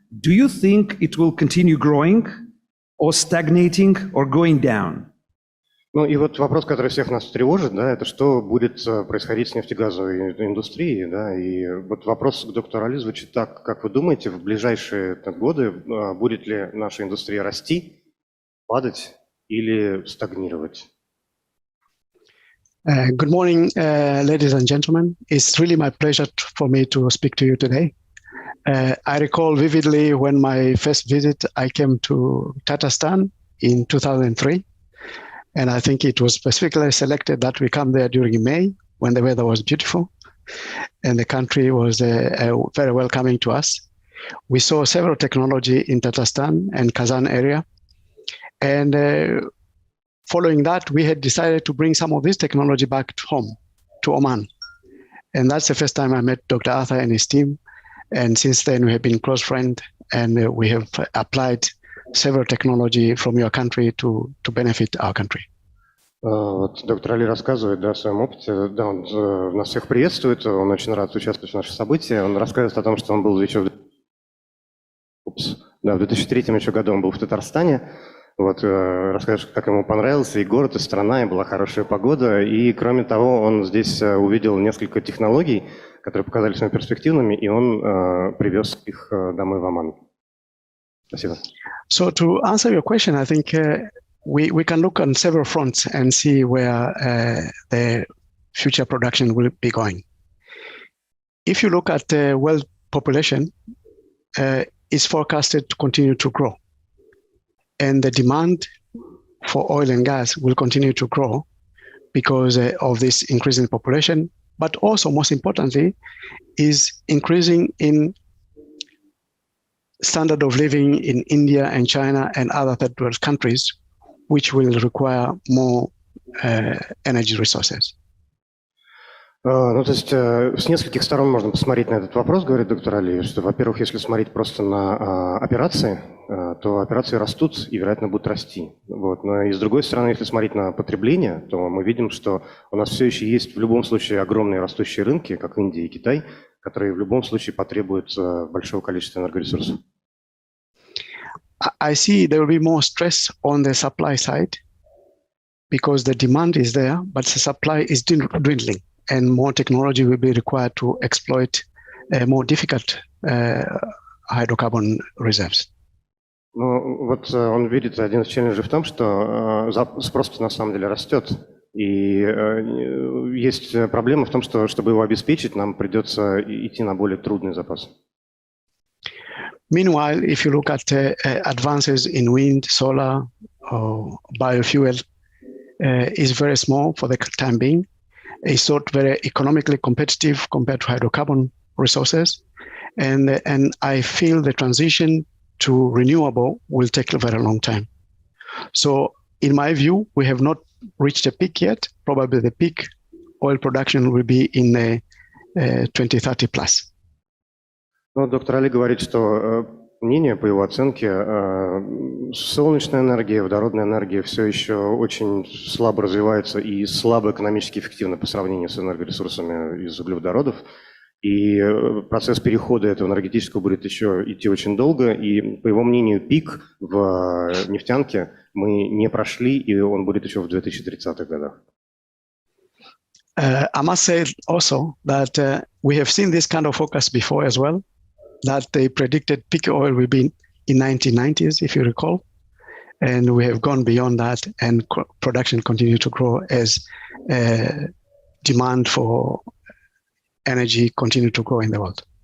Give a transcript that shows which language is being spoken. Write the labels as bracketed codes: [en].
[en] Do you think it will continue growing, or stagnating, or going down? [ru] Ну и вот вопрос, который всех нас тревожит, да, это что будет происходить с нефтегазовой индустрией, да, и вот вопрос к доктору Али звучит так: как вы думаете, в ближайшие годы будет ли наша индустрия расти, падать или стагнировать? [en] Good morning, ladies and gentlemen. It's really my pleasure for me to speak to you today. I recall vividly when my first visit, I came to Tatarstan in 2003. And I think it was specifically selected that we come there during May when the weather was beautiful and the country was very welcoming to us. We saw several technology in Tatarstan and Kazan area. And following that, we had decided to bring some of this technology back home to Oman. And that's the first time I met Dr. Arthur and his team. And since then, we have been close friends, and we have applied several technology from your country to benefit our country. [ru] Вот доктор Али рассказывает, да, о своем опыте. Да, он нас всех приветствует, он очень рад участвовать в наших событиях. Он рассказывает о том, что он был еще в 2003 еще году он был в Татарстане. Вот, рассказывает, как ему понравился и город, и страна, и была хорошая погода. И кроме того, он здесь увидел несколько технологий, которые показались ему перспективными, и он привез их домой в Оман. Спасибо. [en] So to answer your question, I think we can look on several fronts and see where the future production will be going. If you look at the world population, it's forecasted to continue to grow. And the demand for oil and gas will continue to grow because of this increasing population, but also most importantly is increasing in standard of living in India and China and other third world countries, which will require more energy resources. [ru] Ну, то есть с нескольких сторон можно посмотреть на этот вопрос, говорит доктор Али, что, во-первых, если смотреть просто на операции, то операции растут и, вероятно, будут расти. Вот. Но и с другой стороны, если смотреть на потребление, то мы видим, что у нас все еще есть в любом случае огромные растущие рынки, как Индия и Китай, которые в любом случае потребуют большого количества энергоресурсов. [en] I see there will be more stress on the supply side because the demand is there, but the supply is dwindling. And more technology will be required to exploit more difficult hydrocarbon reserves. [ru] Ну, вот он видит один из челленджей в том, что спрос на самом деле растет. И есть проблема в том, что, чтобы его обеспечить, нам придется идти на более трудный запас. [en] Meanwhile, if you look at advances in wind, solar, or biofuel, is very small for the time being. It's not very economically competitive compared to hydrocarbon resources. And I feel the transition to renewable will take a very long time. So in my view, we have not reached a peak yet. Probably the peak oil production will be in 2030 plus. [ru] Ну, доктор Али говорит, что мнение, по его оценке, солнечная энергия, водородная энергия все еще очень слабо развивается и слабо экономически эффективно по сравнению с энергоресурсами из углеводородов. И процесс перехода этого энергетического будет еще идти очень долго. И, по его мнению, пик в нефтянке мы не прошли, и он будет еще в 2030-х годах. [en] I must say also that we have seen this kind of forecast before as well, that they predicted peak oil will be in 1990s, if you recall. And we have gone beyond that, and production continued to grow as demand for energy continued to grow in the world.